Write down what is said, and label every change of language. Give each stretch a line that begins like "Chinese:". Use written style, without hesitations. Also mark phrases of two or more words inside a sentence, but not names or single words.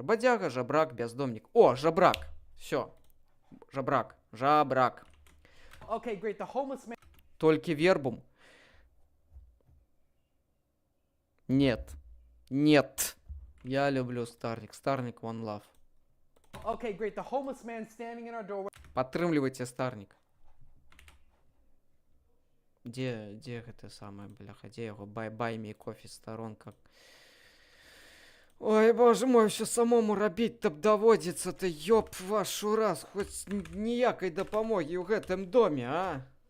Belarusian: Бадзяга, жабрак, бяздомнік. О, жабрак. Всё. Жабрак. Толькі вербум.
Russian: Нет.
Belarusian: Я люблю Старник. Старник
English: one love.
Belarusian: Падтрымлівайце Старник. Где гэта самае, бляха, дзе яго?
English: buy me coffee
Belarusian: сторонка. Ой, боже мой,
Russian: все самому
Belarusian: рабіць-то даводзіцца-то,
Russian: ёб вашу
Belarusian: раз, хоць ніякай дапамогі ў гэтым доме, а?